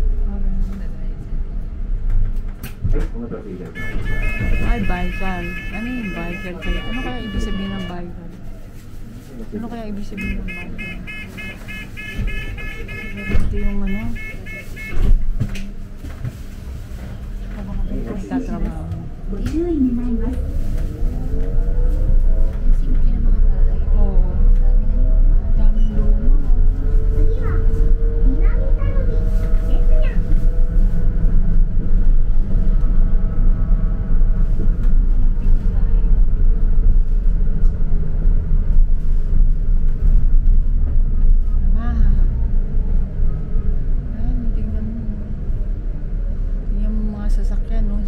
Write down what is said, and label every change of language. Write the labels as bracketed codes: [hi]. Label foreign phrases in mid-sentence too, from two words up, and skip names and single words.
[tl] Ay, Baikal. Ano yung Baikal kaya? Ano kaya ibig sabihin ng Baikal? Ano kaya ibig sabihin ng Baikal? Ito yung ano? Baka dito nagtatrabaho. [ja] ご注意願います。 [tl] Ang simple na mga bahay. Oo. Dami na luma. Daming luma. [ja] 次は南田海ですにゃ。 [tl] Yamaha. Ayan, tingnan mo. Tingnan mo mga sasakyan, no?